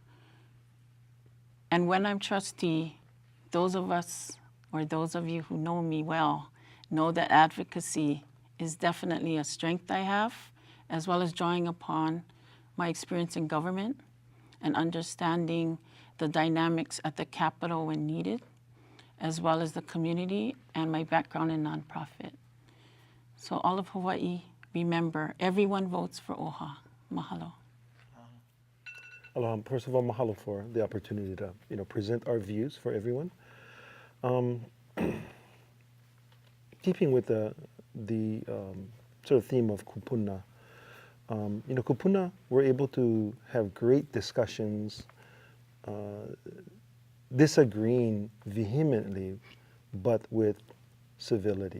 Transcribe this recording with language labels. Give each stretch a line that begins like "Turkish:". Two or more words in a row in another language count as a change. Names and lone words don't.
English: And when I'm trustee, those of us, or those of you who know me well, know that advocacy is definitely a strength I have, as well as drawing upon my experience in government and understanding the dynamics at the Capitol when needed, as well as the community and my background in nonprofit. So all of Hawaii, remember, everyone votes for OHA. Mahalo. Aloha. First of all, mahalo for the opportunity to present our views for everyone. Keeping with the sort of theme of
Hawaiian: kupuna, kupuna,
English: we're able to have great discussions, disagreeing vehemently, but with civility.